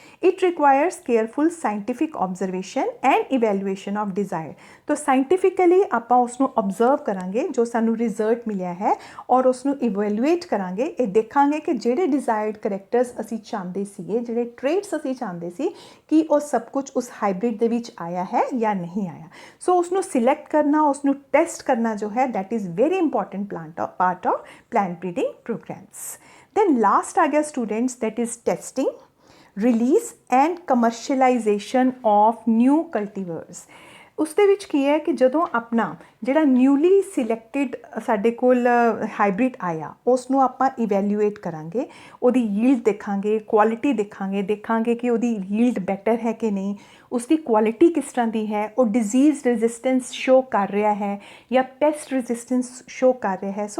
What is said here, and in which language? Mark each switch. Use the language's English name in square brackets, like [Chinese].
[English] It requires careful scientific observation and evaluation of desired. [Punjabi] तो scientifically ਆਪਾਂ ਉਸ ਨੂੰ observe ਕਰਾਂਗੇ ਜੋ ਸਾਨੂੰ result ਮਿਲਿਆ ਹੈ, ਔਰ ਉਸ ਨੂੰ evaluate ਕਰਾਂਗੇ। ਇਹ ਦੇਖਾਂਗੇ ਕਿ ਜਿਹੜੇ desired characters ਅਸੀਂ ਚਾਹੁੰਦੇ ਸੀਗੇ, ਜਿਹੜੇ traits ਅਸੀਂ ਚਾਹੁੰਦੇ ਸੀ, ਕਿ ਉਹ ਸਭ ਕੁਝ ਉਸ ਹਾਈਬ੍ਰਿਡ ਦੇ ਵਿੱਚ ਆਇਆ ਹੈ ਜਾਂ ਨਹੀਂ ਆਇਆ। ਸੋ ਉਸ ਨੂੰ ਸਿਲੈਕਟ ਕਰਨਾ, ਉਸ ਨੂੰ ਟੈਸਟ ਕਰਨਾ ਜੋ ਹੈ, [English] that is very important part of plant breeding programs. Then last [Hindi] आ गया [English] students, that is testing, release and commercialization of new cultivars। [Punjabi] ਉਸ ਦੇ ਵਿੱਚ ਕੀ ਹੈ ਕਿ ਜਦੋਂ ਆਪਣਾ ਜਿਹੜਾ ਨਿਊਲੀ ਸਿਲੈਕਟਿਡ ਸਾਡੇ ਕੋਲ ਹਾਈਬ੍ਰਿਡ ਆਇਆ, ਉਸ ਨੂੰ ਆਪਾਂ ਇਵੈਲੂਏਟ ਕਰਾਂਗੇ, ਉਹਦੀ ਯੀਲਡ ਦੇਖਾਂਗੇ, ਕੁਆਲਿਟੀ ਦੇਖਾਂਗੇ ਕਿ ਉਹਦੀ ਯੀਲਡ ਬੈਟਰ ਹੈ ਕਿ ਨਹੀਂ, ਉਸਦੀ ਕੁਆਲਿਟੀ ਕਿਸ ਤਰ੍ਹਾਂ ਦੀ ਹੈ, ਉਹ ਡਿਜ਼ੀਜ਼ ਰੈਜ਼ਿਸਟੈਂਸ ਸ਼ੋ ਕਰ ਰਿਹਾ ਹੈ ਜਾਂ ਪੈਸਟ ਰੈਜ਼ਿਸਟੈਂਸ ਸ਼ੋ ਕਰ ਰਿਹਾ ਹੈ।